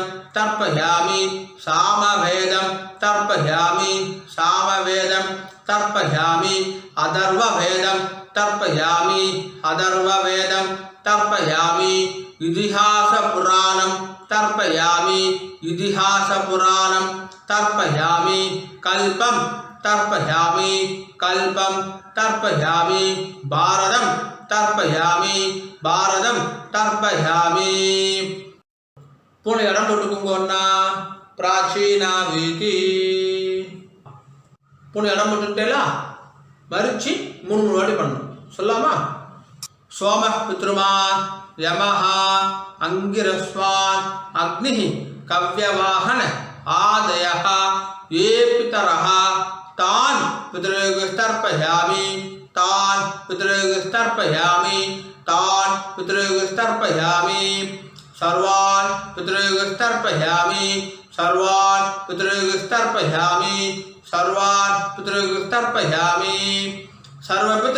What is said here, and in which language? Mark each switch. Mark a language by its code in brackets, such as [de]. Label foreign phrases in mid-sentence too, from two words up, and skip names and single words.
[sa] तर्पयामि सामवेदं तर्पयामि सामवेदं तर्पयामि अथर्ववेदं तर्पयामि अथर्ववेदं तर्पयामि इतिहासपुराणं तर्पयामि इतिहासपुराणं तर्पयामि कल्पं तर्पयामि कल्पं तर्पयामि भारतं तर्पयामि भारतं तर्पयामि [ta] पुणे इடம் போட்டுக்கோங்கண்ணா பிராச்சீனா வீதி புனே இடம் போட்டுட்டேலா மரிச்சி மூணு வாட்டி பண்ணணும் சொல்லாமா [sa] सोम पितृमान् यमः अंगिरस्वान् अग्निः कव्यवाहन आदयः ये पितरः तान् पितृगस्तर्पयामि तान् पितृगस्तर्पयामि तान् पितृगस्तर्पयामि सर्वान् पितृगस्तर्पयामि सर्वान् पितृगस्तर्पयामि सर्वान् पितृगस्तर्पयामि सर्वपितृ